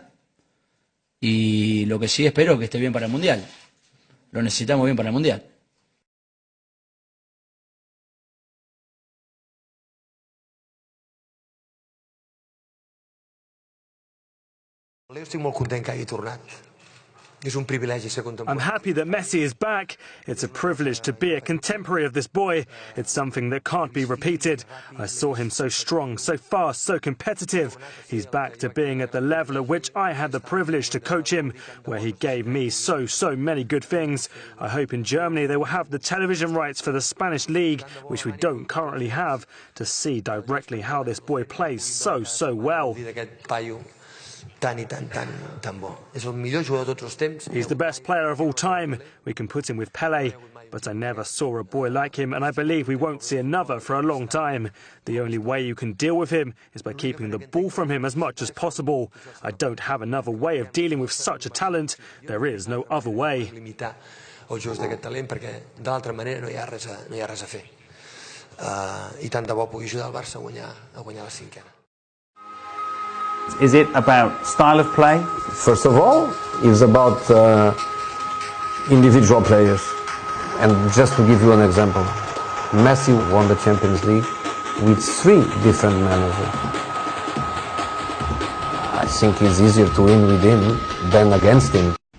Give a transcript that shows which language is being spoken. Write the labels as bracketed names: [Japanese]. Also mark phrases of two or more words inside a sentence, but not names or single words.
[Spanish] Y lo que sí espero es que esté bien para el Mundial. Lo necesitamos bien para el Mundial. [Catalan] Leo estic molt content que hagi tornat. És un privilegi ser contemporani. [English] I'm happy that Messi is back. It's a privilege to be a contemporary of this boy. It's something that can't be repeated. I saw him so strong, so fast, so competitive. He's back to being at the level at which I had the privilege to coach him, where he gave me so many good things. I hope in Germany they will have the television rights for the Spanish league, which we don't currently have, to see directly how this boy plays so well. [Catalan] Tan bo. És el millor jugador de tots els temps. [English] He's the best player of all time. We can put him with Pelé, but I never saw a boy like him, and I believe we won't see another for a long time. The only way you can deal with him is by keeping the ball from him as much as possible. I don't have another way of dealing with such a talent. There is no other way. [Catalan] Limitar els jocs d'aquest talent, perquè de l'altra manera no hi ha res a fer. I tant de bo pugui ajudar el Barça a guanyar la 5ª. [English] Is it about style of play? First of all, it's about individual players. And just to give you an example, Messi won the Champions League with 3 different managers. I think it's easier to win with him than against him.